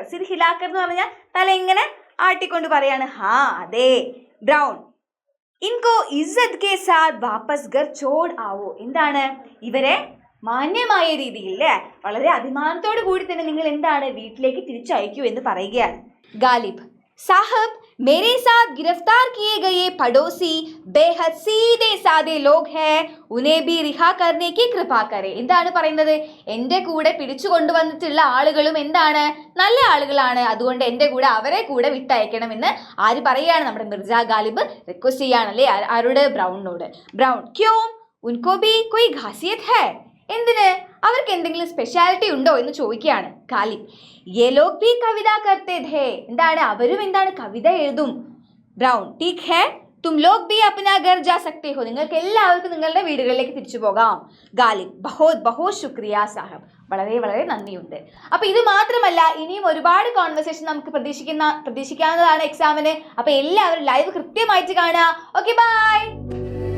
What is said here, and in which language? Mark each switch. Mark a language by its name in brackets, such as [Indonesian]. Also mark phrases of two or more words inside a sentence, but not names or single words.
[Hindi] सिर हिलाकर [Malayalam] എന്ന് പറഞ്ഞാൽ തല ഇങ്ങനെ ആട്ടിക്കൊണ്ട് പറയാണ്. അതെ. [Hindi] ബ്രൗൺ, इनको इज़्ज़त के साथ वापस घर छोड़ आओ. [Malayalam] എന്താണ്? ഇവരെ മാന്യമായ രീതിയിൽ അല്ലേ, വളരെ അഭിമാനത്തോടു കൂടി തന്നെ നിങ്ങൾ എന്താണ്? വീട്ടിലേക്ക് തിരിച്ചയക്കൂ എന്ന് പറയുകയാണ്. [Hindi] ഗാലിബ്, സാഹബ് मेरे साथ गिरफ्तार किए गए पड़ोसी बेहद सीधे साधे लोग हैं उन्हें भी रिहा करने की कृपा करें. [Malayalam] എന്താണ് പറയുന്നത്? എൻ്റെ കൂടെ പിടിച്ചു കൊണ്ടുവന്നിട്ടുള്ള ആളുകളും എന്താണ്? നല്ല ആളുകളാണ്. അതുകൊണ്ട് എൻ്റെ കൂടെ അവരെ കൂടെ വിട്ടയക്കണമെന്ന് ആര് പറയാണ്? നമ്മുടെ മിർജ ഗാലിബ് റിക്വസ്റ്റ് ചെയ്യാണല്ലേ ആരോട്? [Hindi] ബ്രൗണിനോട്. ബ്രൗൺ क्यों उनको भी कोई ख़ासियत है? എന്തിന്? [Malayalam] അവർക്ക് എന്തെങ്കിലും സ്പെഷ്യാലിറ്റി ഉണ്ടോ എന്ന് ചോദിക്കുകയാണ് ഗാലിബ്. [Hindi] ये लोग भी कविता करते थे. [Malayalam] എന്താണ്? അവരും എന്താണ്? കവിത എഴുതും. [Hindi] ബ്രൗൺ ठीक है तुम लोग भी अपना घर जा सकते हो. [Malayalam] നിങ്ങൾക്ക് എല്ലാവർക്കും നിങ്ങളുടെ വീടുകളിലേക്ക് തിരിച്ചു പോകാം. [Hindi] ഗാലിബ് बहुत बहुत शुक्रिया साहब. [Malayalam] വളരെ വളരെ നന്ദിയുണ്ട്. അപ്പൊ ഇത് മാത്രമല്ല, ഇനിയും ഒരുപാട് കോൺവെർസേഷൻ നമുക്ക് പ്രതീക്ഷിക്കാവുന്നതാണ് എക്സാമിന്. അപ്പൊ എല്ലാവരും ലൈവ് കൃത്യമായിട്ട് കാണുക. [English] okay bye.